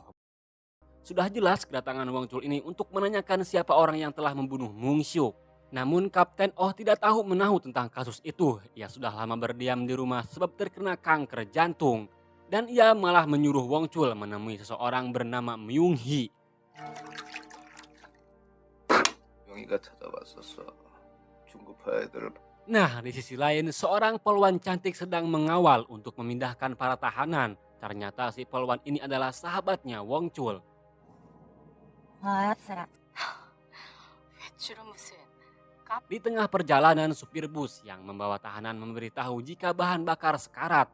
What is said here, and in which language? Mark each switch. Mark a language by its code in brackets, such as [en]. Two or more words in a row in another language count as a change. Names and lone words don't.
[id] Sudah jelas kedatangan Wong Chul ini untuk menanyakan siapa orang yang telah membunuh Myung Suk. Namun Kapten Oh tidak tahu menahu tentang kasus itu. Ia sudah lama berdiam di rumah sebab terkena kanker jantung. Dan ia malah menyuruh Wong Chul menemui seseorang bernama Myung Hee. [ko] 용이가 찾아왔었어. 중국파 애들을. [id] Nah, di sisi lain, seorang polwan cantik sedang mengawal untuk memindahkan para tahanan. Ternyata si polwan ini adalah sahabatnya Wong Chul. Di tengah perjalanan, supir bus yang membawa tahanan memberitahu jika bahan bakar sekarat.